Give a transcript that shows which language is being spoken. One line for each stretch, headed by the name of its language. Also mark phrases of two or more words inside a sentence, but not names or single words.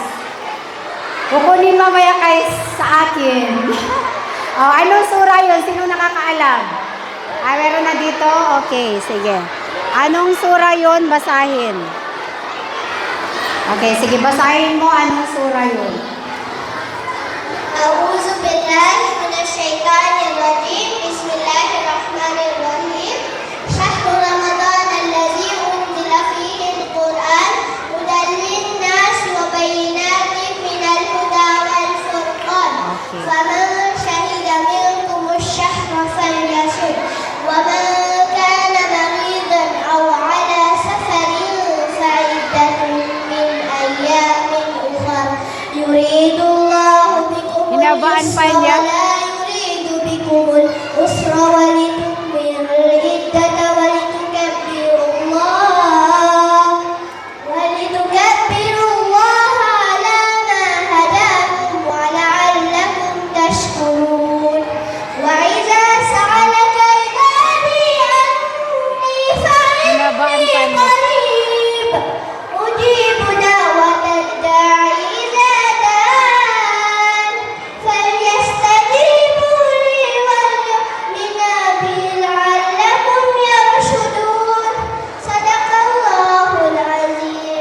Filipino: Kukunin mamaya kay sa akin. Anong surah yon? Sino nakakaalam? Meron na dito? Okay, sige. Anong surah yon? Basahin. Okay, sige, basahin mo anong surah yon.
Arabic: أعوذ بالله من الشيطان الرجيم بسم الله الرحمن الرحيم شهر رمضان الذي أنزل فيه القرآن هدى للناس وبينات من الهدى والفرقان فمن شهد منكم الشهر فليصم ومن كان مريضا أو على سفر فعدة من أيام أخر يريد الله بكم
Filipino: Hinabaan pa niya.
Arabic: ولا يريد بكم العسر ولتكملوا العدة ولتكبروا الله على ما هداكم ولعلكم تشكرون وإذا سألك عبادي عني فإني قريب أجيب دعوة الداعي إذا دعان فليستجيبوا لي وليؤمنوا بي لعلكم يرشدون صدق الله العظيم.